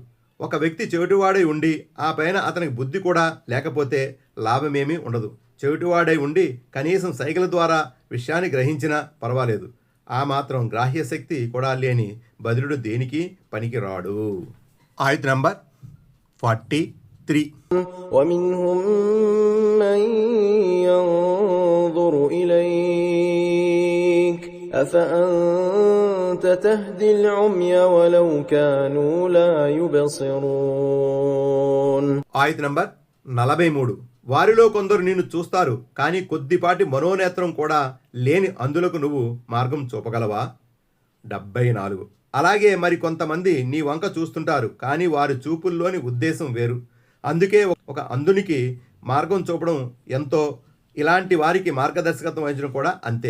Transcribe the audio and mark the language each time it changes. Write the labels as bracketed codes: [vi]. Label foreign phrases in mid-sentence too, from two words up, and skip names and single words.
[te] ఒక వ్యక్తి చెవిటివాడై ఉండి ఆ పైన అతనికి బుద్ధి కూడా లేకపోతే లాభమేమీ ఉండదు. చెవిటివాడై ఉండి కనీసం సైకిల్ ద్వారా విషయాన్ని గ్రహించినా పర్వాలేదు. ఆ మాత్రం గ్రాహ్య శక్తి కూడా లేని బదులుడు దేనికి పనికిరాడు. ఆయత్ నంబర్ 43. [ar] ومنهم من ينظر إليك أفأنت تهدي العمي ولو كانوا لا يبصرون. [te] ఆయత్ నంబర్ 43. వారిలో కొందరు నిన్ను చూస్తారు, కానీ కొద్దిపాటి మనోనేత్రం కూడా లేని అందులకు నువ్వు మార్గం చూపగలవా? 74. అలాగే మరి కొంతమంది నీ వంక చూస్తుంటారు, కానీ వారి చూపుల్లోని ఉద్దేశం వేరు. అందుకే ఒక అంధునికి మార్గం చూపడం ఎంతో, ఇలాంటి వారికి మార్గదర్శకత్వం వహించడం కూడా అంతే.